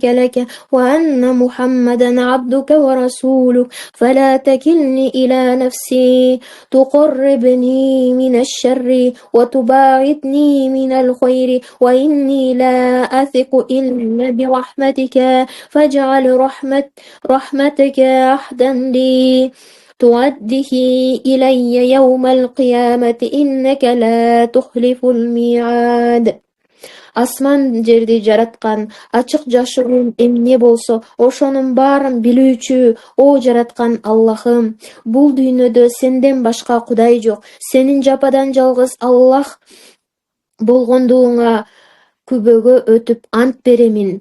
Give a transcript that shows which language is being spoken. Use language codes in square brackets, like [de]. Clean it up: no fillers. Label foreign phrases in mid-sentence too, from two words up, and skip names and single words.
[ar] لك وأن محمدا عبدك ورسولك فلا تكلني إلى نفسي تقربني من الشر وتباعدني من الخير وإني لا أثق إلا برحمتك فاجعل رحمتك عهدا لي تؤديه إلي يوم القيامة إنك لا تخلف الميعاد. [ky] Асман жерди жараткан, ачык жашыруун эмне болсо, ошонун баарын билүүчү, о жараткан Аллахым, бул дүйнөдө сенден башка Кудай жок. Сенин жападан жалгыз Аллах болгондугуңа күбөгө өтүп ант беремин.